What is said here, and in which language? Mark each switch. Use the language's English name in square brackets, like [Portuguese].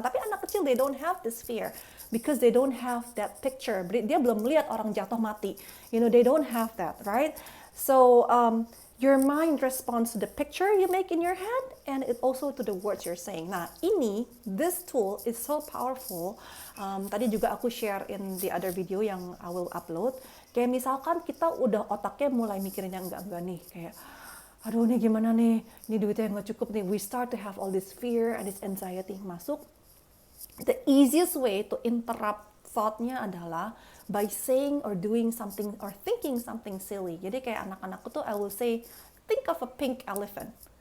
[Indonesian] Tapi anak kecil, [English] they don't have this fear. Because they don't have that picture. [Indonesian] Dia belum melihat orang jatuh mati. [English] You know, they don't have that, right? So, Your mind responds to the picture you make in your head and it also to the words you're saying. Nah, this tool is so powerful. [Indonesian] Tadi juga aku [English] share in the other video yang I will upload. [Indonesian] Kayak misalkan kita udah otaknya mulai mikirin yang enggak-enggak nih. Kayak, aduh nih gimana nih, ini duitnya nggak cukup nih. [English] We start to have all this fear and this anxiety masuk. The easiest way to interrupt thought-nya adalah by saying or doing something or thinking something silly. [Indonesian] Jadi kayak anak-anakku tuh [English] I will say, think of a pink elephant.